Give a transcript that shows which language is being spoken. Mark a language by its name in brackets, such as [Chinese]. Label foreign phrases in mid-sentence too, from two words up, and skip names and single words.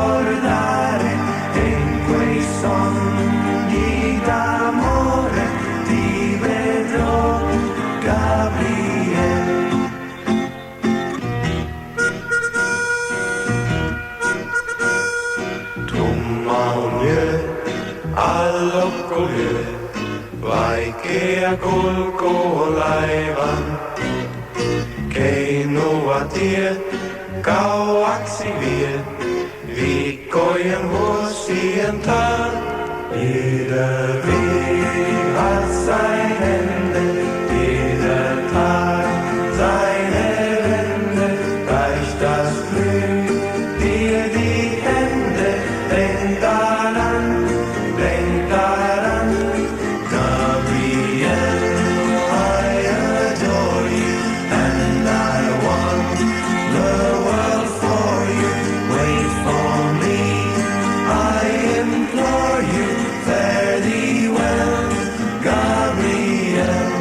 [Italian] ricordare e in quei sogni d'amore ti vedrò, Gabriele. [Finnish] All'occolie, vaikea kulku laivan, keinua tie kauaksi vie, viikkojen vuosien taa. [German] Ieder Weg hat sein Ende, jeder Tag seine Wende, reicht das Glück dir die Hände, denk daran, Gabriel, [English] I adore you, and I want the world for you. Wait for me, I implore you, fare thee well, Gabriel.